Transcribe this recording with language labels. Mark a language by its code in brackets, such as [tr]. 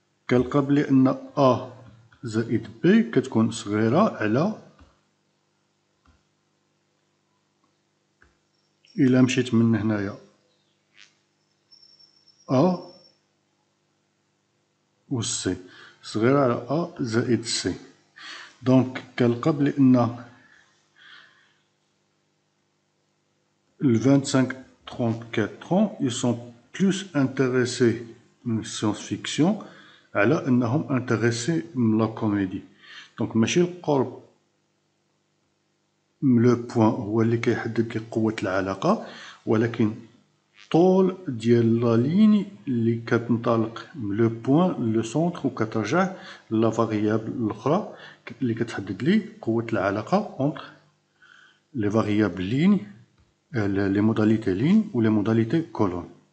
[ar] كنلقى بلي ان ا زائد بي كتكون صغيره على الا مشيت من هنايا ا و سي صغيره على ا زائد سي. دونك كنلقى بلي ان [fr] le 25-34 ans, ils sont plus intéressés من science-fiction [ar] على أنهم [fr] intéressés من la comédie. [ar] Donc ماشي القرب لو بوين هو اللي كيحدد لي قوة العلاقة ولكن طول ديال لا ليني اللي كتنطلق من لو بوين لو سونتر وكترجع لا فاريابل الأخرى اللي كتحدد لي قوة العلاقة [fr] entre les variables lignes les modalités ligne ou les modalités colonne.